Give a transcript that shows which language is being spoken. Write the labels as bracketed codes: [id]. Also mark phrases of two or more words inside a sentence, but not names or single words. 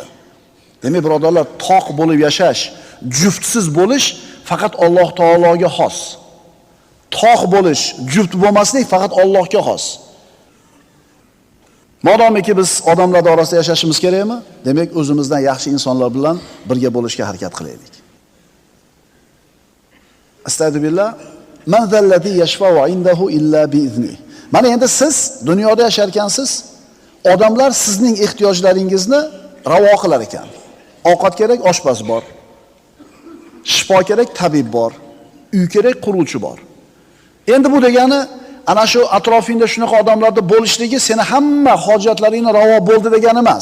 [uz] Demak, birodarlar, toq bo'lib yashash, juftsiz bo'lish faqat Alloh taologa xos. Toq bo'lish, juft bo'lmaslik faqat Allohga xos. Modomiki biz odamlar orasida yashashimiz kerakmi? Demak, o'zimizdan yaxshi insonlar bilan birga bo'lishga harakat qilaylik. Astagfirullah. [ar] من ذا الذي يشفع عنده إلا بإذن. [uz] Mana endi siz dunyoda yashar ekansiz, odamlar sizning ehtiyojlaringizni ravo qilar ekan. Ovqat kerak, oshpaz bor. Shifo kerak, tabib bor. Uy kerak, quruvchi bor. Endi bu degani ana shu atrofingda shunaqa odamlarda bo'lishligi seni hamma hojatlaringni ravo bo'ldi degani emas.